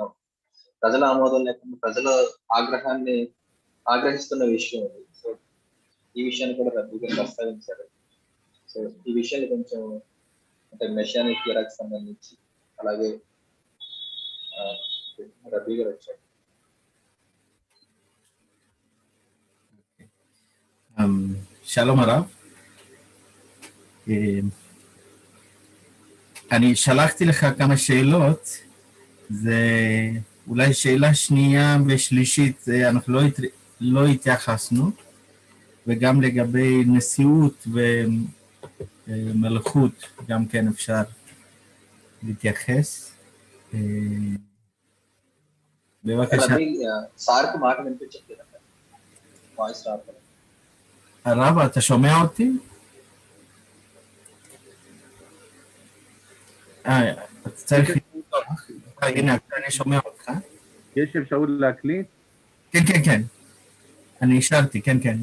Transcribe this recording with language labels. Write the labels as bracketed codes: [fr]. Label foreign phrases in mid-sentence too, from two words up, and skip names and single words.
[te] ప్రజల ఆమోదం లేకుండా ప్రజల ఆగ్రహిస్తున్న విషయం ఇది. సో ఈ విషయాన్ని కూడా రబ్బీ గారు ప్రస్తావించారు. సో ఈ విషయాన్ని కొంచెం అంటే [en] Messianic eraki [te] సంబంధించి అలాగే రబ్బీ గారు వచ్చారు. [he] שלום הרב. אני שלחתי לך כמה שאלות, זה אולי שאלה שנייה ושלישית אנחנו לא התייחסנו, וגם לגבי נשיאות ומלכות גם כן אפשר להתייחס. בבקשה. [te] సార్కి మాట వినిపించట్లేదు. వాయిస్ రావట్లేదు. [he] הרב, אתה שומע אותי? צריך... הנה, אני שומע אותך. יש אפשרות להקליט? כן, כן, כן. אני השארתי, כן, כן.